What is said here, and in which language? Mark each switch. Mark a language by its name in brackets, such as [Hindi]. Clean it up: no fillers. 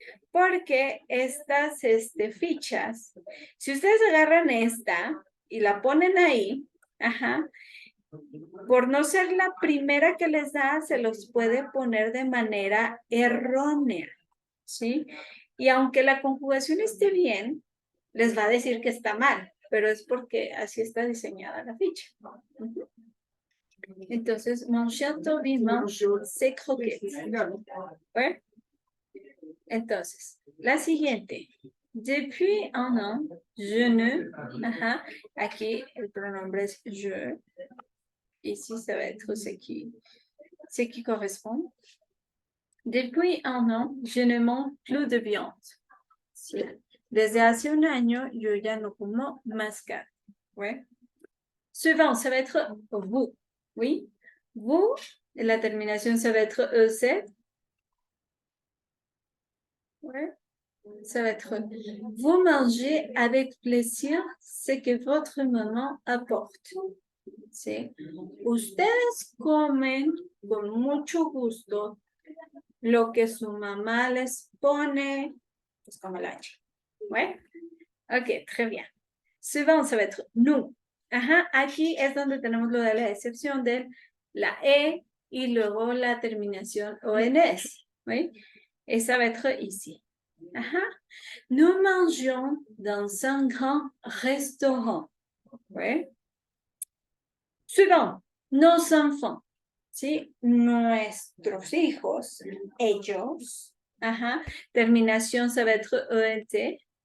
[Spanish] Porque estas fichas, si ustedes agarran esta y la ponen ahí, ajá, por no ser la primera que les da, se los puede poner de manera errónea, ¿sí? Y aunque la conjugación esté bien, les va a decir que está mal, pero es porque así está diseñada la ficha. [French] Entonces, mon chien Toby mange ses croquettes. [Spanish] ¿Eh? Entonces, la siguiente. [French] Depuis un an, je ne... [Spanish] Ajá, aquí el pronombre es je. [French] Ici, ça va être ce qui correspond. Depuis un an, je ne mange plus de viande. [Spanish] Sí. Desde hace un año, yo ya no como más carne. [French] Ouais. Suivant, ça va être vous. Oui. Vous, [Spanish] la terminación, [French] ça va être EZ. Ouais. Ça va être vous mangez avec plaisir ce que votre maman apporte. [Spanish] ¿Sí? Ustedes comen con mucho gusto lo que su mamá les pone, pues como el hacha. [French] ¿Ouais? Ok, très bien. Suivant, ça va être nous. [Spanish] Ajá, aquí es donde tenemos lo de la excepción de la E y luego la terminación ONS. [French] ¿Sí? Et ça va être ici. Nous mangions dans un grand restaurant. ¿Sí? Suivant, nos enfants. ¿Sí? [Spanish] Nuestros hijos, ellos. [French] Terminación, ça va être ENT.